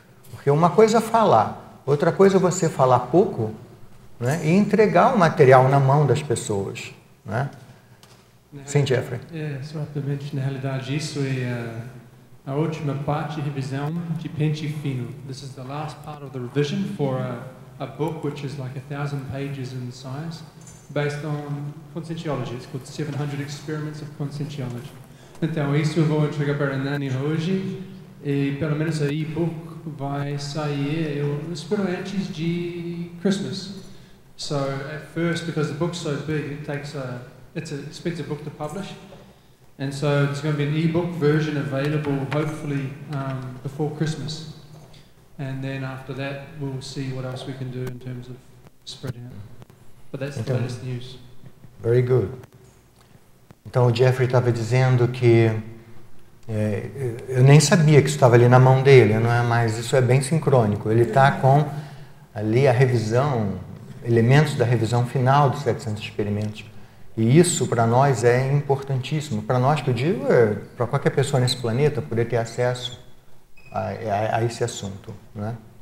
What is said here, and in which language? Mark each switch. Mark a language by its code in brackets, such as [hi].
[pt] Porque uma coisa é falar, outra coisa é você falar pouco, né, e entregar o material na mão das pessoas, né? Sim, Jeffrey. Só rapidamente, na realidade, isso é a última parte de revisão de pente fino. [en] This is the last part of the revision for a book which is like 1,000 pages in size, based on Conscienciology. It's called 700 Experiments of Conscienciology. [pt] Então, isso eu vou entregar para a Nani hoje, e pelo menos a e-book vai sair, eu espero, antes de Christmas. [en] So at first, because the book's so big, it's an expensive book to publish, and so there's going to be an e-book version available hopefully before Christmas, and then after that we'll see what else we can do in terms of spreading it. But that's the latest news. Very good. [pt] Então o Jeffrey estava dizendo que eu nem sabia que isso estava ali na mão dele, não é? Mas isso é bem sincrônico. Ele está com ali a revisão, elementos da revisão final dos 700 experimentos. E isso, para nós, é importantíssimo. Para nós, que eu digo, para qualquer pessoa nesse planeta, poder ter acesso a esse assunto, né?